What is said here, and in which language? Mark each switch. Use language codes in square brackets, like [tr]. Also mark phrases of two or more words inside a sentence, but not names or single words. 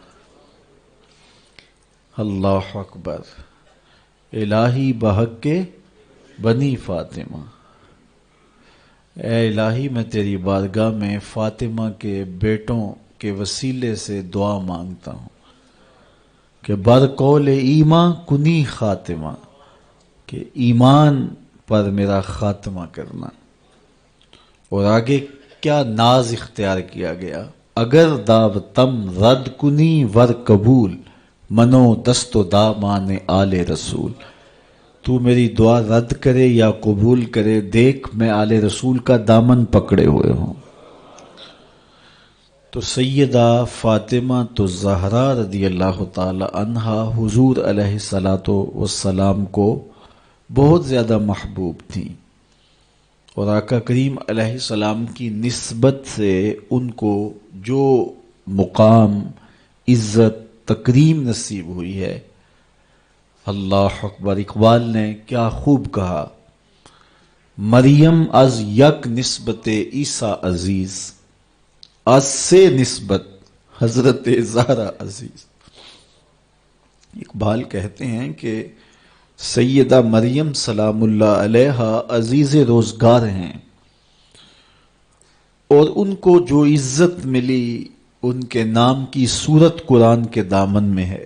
[ar] اللہ اکبر، [fa] الہی بحق بنی فاطمہ، [ur] اے الہی میں تیری بارگاہ میں فاطمہ کے بیٹوں کے وسیلے سے دعا مانگتا ہوں کہ [fa] برقول ایمان کنی خاتمہ، [ur] کہ ایمان پر میرا خاتمہ کرنا۔ اور آگے کیا ناز اختیار کیا گیا، [fa] اگر دعوتم رد کنی ور قبول، منو دست و دامان آل رسول، [ur] تو میری دعا رد کرے یا قبول کرے، دیکھ میں آل رسول کا دامن پکڑے ہوئے ہوں۔ تو سیدہ فاطمہ الزہراء [ar] رضی اللہ تعالی عنہا [ur] حضور [ar] علیہ الصلاۃ والسلام [ur] کو بہت زیادہ محبوب تھیں، اور آقا کریم [ar] علیہ السلام [ur] کی نسبت سے ان کو جو مقام، عزت، تکریم نصیب ہوئی ہے، [ar] اللہ اکبر۔ [ur] اقبال نے کیا خوب کہا، [fa] مریم از یک نسبت عیسیٰ عزیز، از سے نسبت حضرت زہرا عزیز۔ [ur] اقبال کہتے ہیں کہ سیدہ مریم [ar] سلام اللہ علیہا [ur] عزیز روزگار ہیں، اور ان کو جو عزت ملی ان کے نام کی صورت قرآن کے دامن میں ہے۔